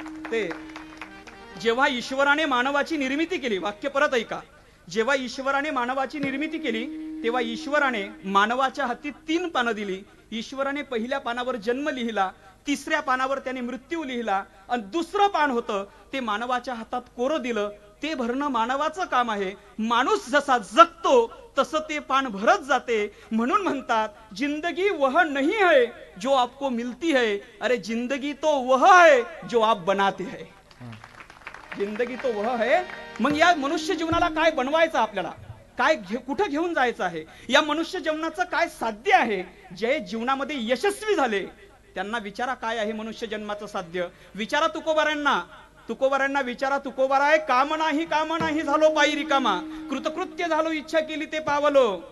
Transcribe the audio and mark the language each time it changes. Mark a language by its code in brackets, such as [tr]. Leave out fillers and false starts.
[mr] ते जेव्हा ईश्वराने मानवाची निर्मिती केली, वाक्य परत ऐका, जेव्हा ईश्वराने मानवाची निर्मिती केली तेव्हा ईश्वराने मानवाच्या हाती 3 पानं दिली. ईश्वराने पहिल्या पानावर जन्म लिहिला, तिसऱ्या पानावर त्याने मृत्यू लिहिला, आणि दुसरं पान होतं ते मानवाच्या हातात कोरं दिलं. ते भरणं मानवाचं काम आहे. माणूस जसा जगतो तसं ते पान भरत जाते. म्हणून म्हणतात [hi] जिंदगी वह नहीं है जो आपको मिलती है, अरे जिंदगी तो वह है जो आप बनाते है. जिंदगी तो वह है. [mr] मग या मनुष्य जीवनाला काय बनवायचं आपल्याला? काय कुठं घेऊन जायचं आहे? या मनुष्य जीवनाचं काय साध्य आहे? जे जीवनामध्ये यशस्वी झाले त्यांना विचारा काय आहे मनुष्य जन्माचं साध्य. विचारा तुकोबारांना विचारा. तुकोबाराय काम नाही झालो पायी रिकामा, कृतकृत्य झालो इच्छा केली ते पावलो.